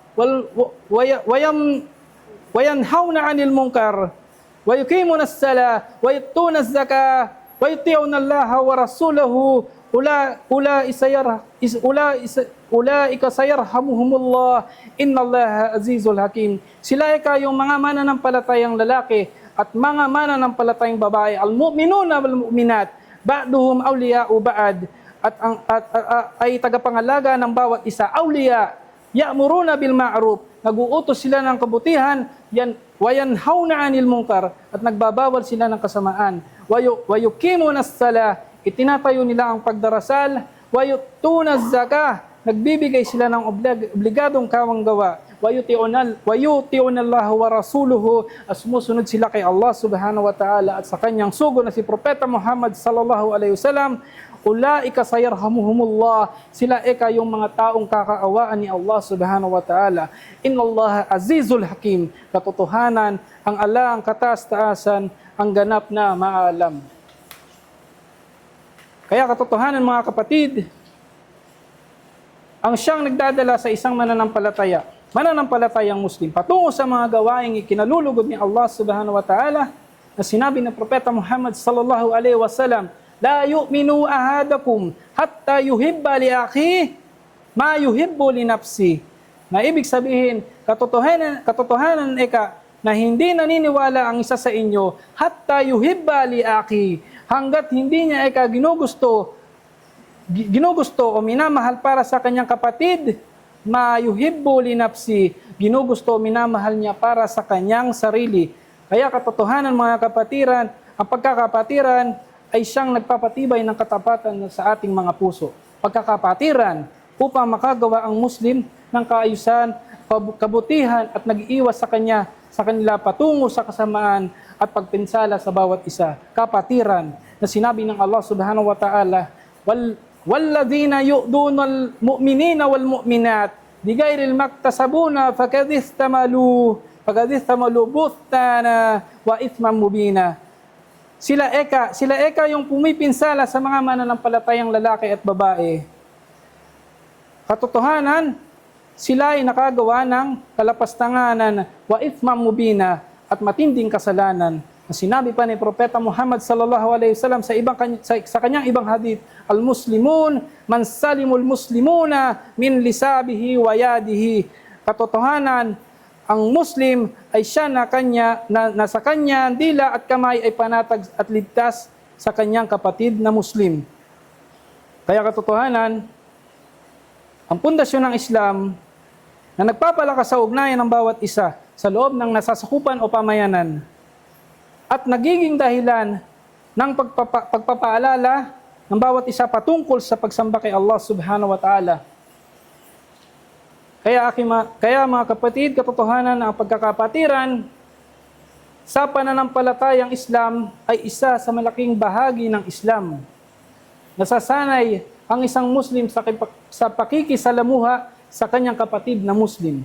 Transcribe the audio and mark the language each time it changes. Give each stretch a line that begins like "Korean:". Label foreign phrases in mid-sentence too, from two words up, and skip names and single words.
Arabic: وينهون عن المنكر ويقيمون الصلاة ويؤتون الزكاة ويطيعون الله ورسوله أولئك سيرحمهم الله إن الله عزيز حكيم.
Filipino: Sila ay kayong mga mananampalatayang lalaki at mga mananampalatayang babae,
Arabic: المؤمنون والمؤمنات بعضهم أولياء بعض,
Filipino: ay tagapangalaga ng bawat isa.
Arabic: أولياء يأمرون بالمعروف,
Filipino: nag-uutos sila ng kabutihan,
Arabic: وينهون عن المنكر,
Filipino: at nagbabawal sila ng kasamaan.
Arabic: ويقيمون الصلاة,
Filipino: itinatayo nila ang pagdarasal.
Arabic: ويؤتون الزكاة,
Filipino: nagbibigay sila ng obligadong kawanggawa.
Arabic: ويطيعون الله ورسوله,
Filipino: at sumusunod sila kay Allah
Arabic: سبحانه وتعالى
Filipino: at sa kanyang sugo na si Propeta Muhammad
Arabic: صلى الله عليه وسلم. أولئك سيرحمهم الله,
Filipino: sila yung mga taong kakaawaan ni Allah
Arabic: سبحانه وتعالى. إن الله عزيز حكيم,
Filipino: katotohanan, ang Allah ang kataas-taasan, ang ganap na maalam. Kaya katotohanan mga kapatid, ang siyang nagdadala sa isang mananampalatayang Muslim patungo sa mga gawaing ikinalulugod ni Allah
Arabic: سبحانه وتعالى,
Filipino: na sinabi ng Propeta Muhammad
Arabic: صلى الله عليه وسلم, لا يؤمن أحدكم حتى يحب لأخيه ما يحب لنفسه.
Filipino: Na ibig sabihin, katotohanan na hindi naniniwala ang isa sa inyo
Arabic: حتى يحب لأخيه,
Filipino: hanggat hindi niya ginugusto o minamahal para sa kanyang kapatid,
Arabic: ما يحب لنفسه,
Filipino: ginugusto o minamahal niya para sa kanyang sarili. Kaya katotohanan mga kapatiran, ang pagkakapatiran ay siyang nagpapatibay ng katapatan sa ating mga puso. Pagkakapatiran upang makagawa ang Muslim ng kaayusan, kabutihan at nag-iiwas sa kanila patungo sa kasamaan at pagpinsala sa bawat isa. Kapatiran na sinabi ng Allah
Arabic: سبحانه وتعالى, والذين يؤذون المؤمنين والمؤمنات بغير ما اكتسبوا فقد احتملوا بهتانا وإثما مبينا.
Filipino: Sila yung pumipinsala sa mga mananampalatayang lalaki at babae. Katotohanan, sila ay nakagawa ng kalapastanganan
Arabic: وإثما مبينا,
Filipino: at matinding kasalanan. Sinabi pa ni Propeta Muhammad
Arabic: صلى الله عليه وسلم
Filipino: sa kanyang ibang hadith,
Arabic: المسلم من سلم المسلمون من لسانه ويده.
Filipino: Katotohanan, ang Muslim ay siya na sa kanya dila at kamay ay panatag at ligtas sa kanyang kapatid na Muslim. Kaya katotohanan, ang pundasyon ng Islam na nagpapalakas sa ugnayan ng bawat isa sa loob ng nasasakupan o pamayanan, at nagiging dahilan ng pagpapaalala ng bawat isa patungkol sa pagsamba kay Allah
Arabic: سبحانه وتعالى.
Filipino: Kaya mga kapatid, katotohanan na ang pagkakapatiran sa pananampalatayang Islam ay isa sa malaking bahagi ng Islam. Nasasanay ang isang Muslim sa pakikisalamuha sa kanyang kapatid na Muslim.